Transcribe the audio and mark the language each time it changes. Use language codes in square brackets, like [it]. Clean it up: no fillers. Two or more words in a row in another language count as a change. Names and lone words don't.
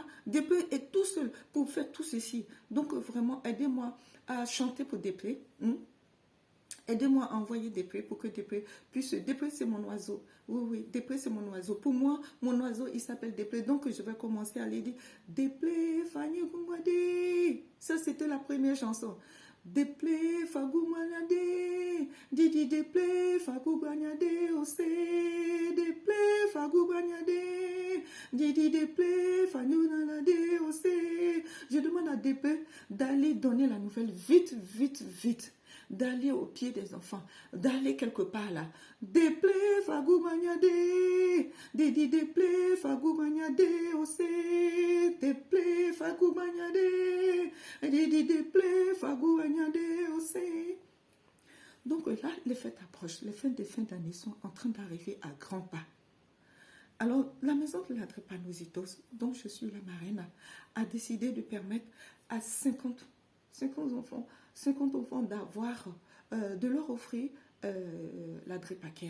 [fr] Deplé est tout seul pour faire tout ceci. Donc vraiment, aidez-moi à chanter pour Deplé. Aidez-moi à envoyer Deplé pour que Deplé puisse... Deplé, c'est mon oiseau. Oui, Deplé, c'est mon oiseau. Pour moi, mon oiseau, il s'appelle Deplé. Donc, je vais commencer à lui dire Deplé, Fanny Goumade. Ça, c'était la première chanson. Deplé, Fagoumanyade. Didi Deplé, Fagoumanyade. Ose. Deplé, Fagoumanyade. Didi Deplé, Fagoumanyade. Ose. Je demande à Deplé d'aller donner la nouvelle vite, vite, vite. D'aller au pied des enfants, d'aller quelque part là. Deplé, Fagoumanyade, Didi Deplé, Fagoumanyade, Ose, Deplé, Fagoumanyade, Didi Deplé, Fagoumanyade, Ose. Donc là, les fêtes approchent, les fêtes de fin d'année sont en train d'arriver à grands pas. Alors, la maison de la drépanocytose, dont je suis la marraine, a décidé de permettre à 50 enfants d'avoir, de leur offrir la drépacare.